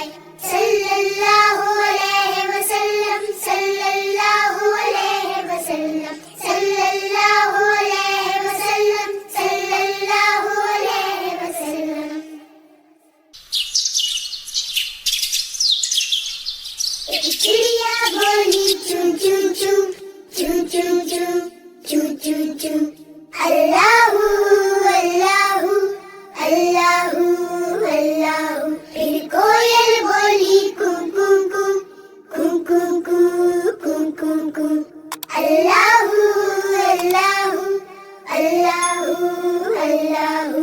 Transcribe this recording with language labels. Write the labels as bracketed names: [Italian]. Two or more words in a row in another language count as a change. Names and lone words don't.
[Arabic] صلى الله عليه وسلم صلى الله عليه وسلم صلى الله عليه وسلم صلى الله عليه وسلم. [Urdu] ایک چڑیا بولی چوں چوں چوں چوں چوں چوں چوں چوں چوں. [Arabic] الله الله الله الله. [Urdu] پھر کوئل بولی کم کم کم، کم کم کم، کم کم کم. [Arabic] الله الله الله الله